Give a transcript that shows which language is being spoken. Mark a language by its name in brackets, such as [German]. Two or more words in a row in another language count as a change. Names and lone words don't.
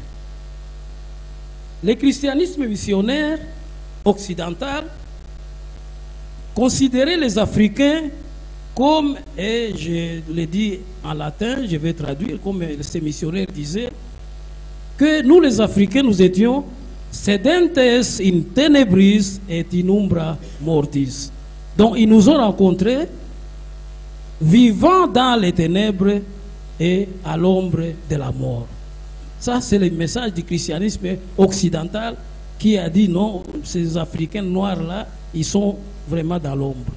[French] le christianisme missionnaire occidental considérait les Africains Comme, et je l'ai dit en latin, je vais traduire, comme ces missionnaires disaient, que nous les Africains, nous étions [Latin] sedentes in tenebris et in umbra mortis. [French] Donc ils nous ont rencontrés vivant dans les ténèbres et à l'ombre de la mort. Ça, c'est le message du christianisme occidental qui a dit non, ces Africains noirs-là, ils sont vraiment dans l'ombre.